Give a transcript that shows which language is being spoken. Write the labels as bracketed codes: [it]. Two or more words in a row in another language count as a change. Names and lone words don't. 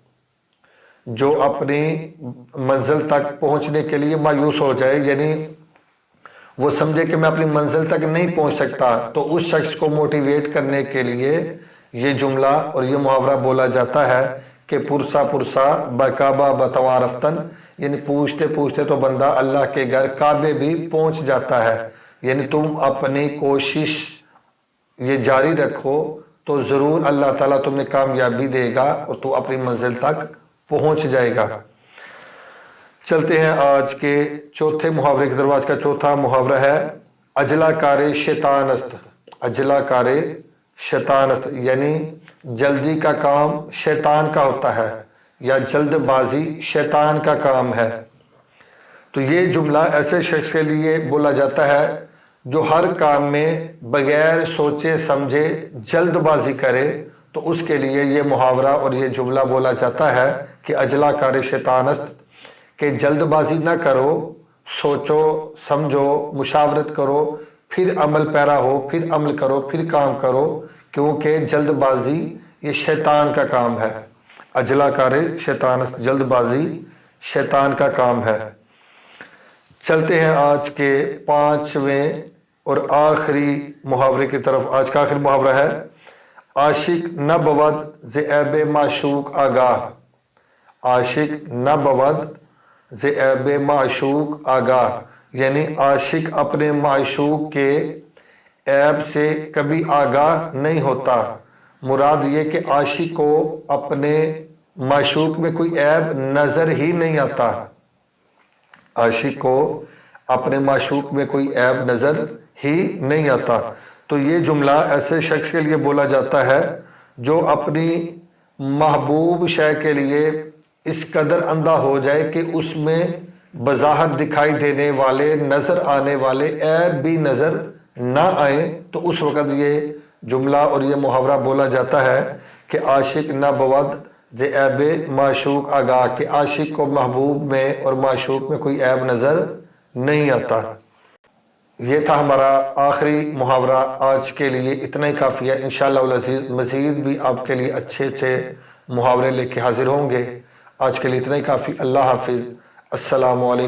[ur] جو اپنی منزل تک پہنچنے کے لیے مایوس ہو جائے، یعنی وہ سمجھے کہ میں اپنی منزل تک نہیں پہنچ سکتا، تو اس شخص کو موٹیویٹ کرنے کے لیے یہ جملہ اور یہ محاورہ بولا جاتا ہے کہ [fa] پرسا پرسا بکابا بتوا رفتن، [ur] یعنی پوچھتے پوچھتے تو بندہ اللہ کے گھر کعبے بھی پہنچ جاتا ہے۔ یعنی تم اپنی کوشش یہ جاری رکھو تو ضرور اللہ تعالیٰ تمہیں کامیابی دے گا اور تو اپنی منزل تک پہنچ جائے گا۔ چلتے ہیں آج کے چوتھے محاورے کی طرف۔ آج کا چوتھا محاورہ ہے [fa] اجلا کار شیطان است۔ اجلا کار شیطان است، [ur] یعنی جلدی کا کام شیطان کا ہوتا ہے، یا جلد بازی شیطان کا کام ہے۔ تو یہ جملہ ایسے شخص کے لیے بولا جاتا ہے جو ہر کام میں بغیر سوچے سمجھے جلد بازی کرے، تو اس کے لیے یہ محاورہ اور یہ جملہ بولا جاتا ہے کہ [fa] اجلا کار شیطان است، [ur] کہ جلد بازی نہ کرو، سوچو سمجھو، مشاورت کرو، پھر عمل پیرا ہو، پھر عمل کرو، پھر کام کرو، کیونکہ جلد بازی یہ شیطان کا کام ہے۔ [fa] اجلا کار شیطان است، [ur] جلد بازی شیطان کا کام ہے۔ چلتے ہیں آج کے پانچویں اور آخری محاورے کی طرف۔ آج کا آخری محاورہ ہے [fa] عاشق نہ بود ز عیب معشوق آگاہ۔ عاشق نہ بود ز عیب معشوق آگاہ، [ur] یعنی عاشق اپنے معشوق کے عیب سے کبھی آگاہ نہیں ہوتا۔ مراد یہ کہ عاشق کو اپنے معشوق میں کوئی عیب نظر ہی نہیں آتا۔ عاشق کو اپنے معشوق میں کوئی عیب نظر ہی نہیں آتا۔ تو یہ جملہ ایسے شخص کے لیے بولا جاتا ہے جو اپنی محبوب شے کے لیے اس قدر اندھا ہو جائے کہ اس میں بظاہر دکھائی دینے والے نظر آنے والے عیب بھی نظر نہ آئیں، تو اس وقت یہ جملہ اور یہ محاورہ بولا جاتا ہے کہ [fa] عاشق نہ بود ز عیب معشوق آگاہ، [ur] کہ عاشق کو محبوب میں اور معشوق میں کوئی عیب نظر نہیں آتا۔ یہ تھا ہمارا آخری محاورہ آج کے لیے، اتنا ہی کافی ہے۔ [ar] انشاءاللہ العزیز [ur] مزید بھی آپ کے لیے اچھے اچھے محاورے لے کے حاضر ہوں گے۔ آج کے لیے اتنا ہی کافی۔ اللہ حافظ۔